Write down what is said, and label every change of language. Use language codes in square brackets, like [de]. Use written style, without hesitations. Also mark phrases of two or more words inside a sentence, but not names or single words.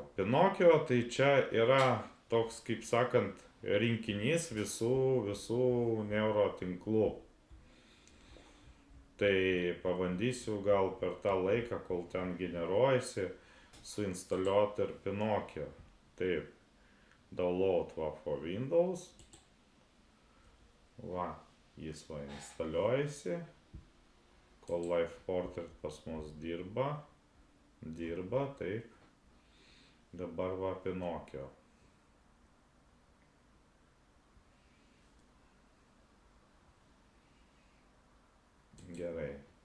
[lt] Pinokio tai čia yra toks, kaip sakant, rinkinys visų neurotinklų. Tai pabandysiu gal per tą laiką, kol ten generuojasi, suinstaliuoti ir Pinokio. Taip, [en] download for Windows. [lt] Jis instaliuojasi. Kol Live Portrait pas mus dirba, taip. Dabar Pinokio. Gerai.